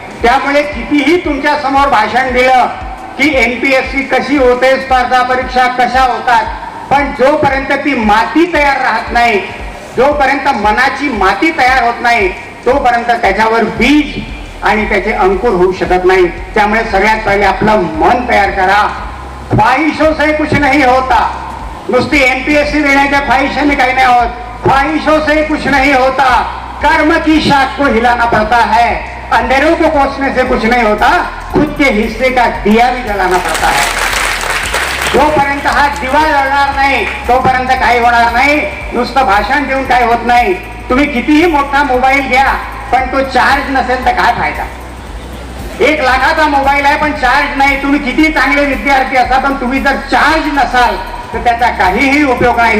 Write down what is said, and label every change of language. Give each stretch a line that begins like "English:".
Marathi: त्यामुळे कितीही तुमच्या समोर भाषण दिलं की NPSC कशी होते, स्पर्धा परीक्षा कशा होतात, पण जोपर्यंत ती माती तयार राहत नाही, जोपर्यंत मनाची माती तयार होत नाही, तोपर्यंत त्याच्यावर बीज आणि त्याचे अंकुर होऊ शकत नाही. त्यामुळे सगळ्यात पहिले आपलं मन तयार करा.
Hindi: ख्वाहिशों से कुछ नहीं होता.
Marathi: नुसती NPSC देण्याच्या ख्वाहिशाने काही नाही होत.
Hindi: ख्वाहिशों से कुछ नहीं होता, कर्म की शाख को हिलाना पड़ता है. अंधेरों को कोसने से कुछ नहीं होता, खुद के हिस्से का दिया भी जलाना पड़ता है.
Marathi: जोपर्यंत हा दिवा जळणार नाही तोपर्यंत काही होणार नाही. नुसतं भाषण देऊन काही होत नाही. तुम्ही कितीही मोठा मोबाईल घ्या, पण तो चार्ज नसेल तर काय फायदा? 1 लाखाचा मोबाईल आहे पण चार्ज नाही. तुम्ही किती चांगले विद्यार्थी असा पण तुम्ही जर चार्ज नसाल तर त्याचा काहीही उपयोग नाही.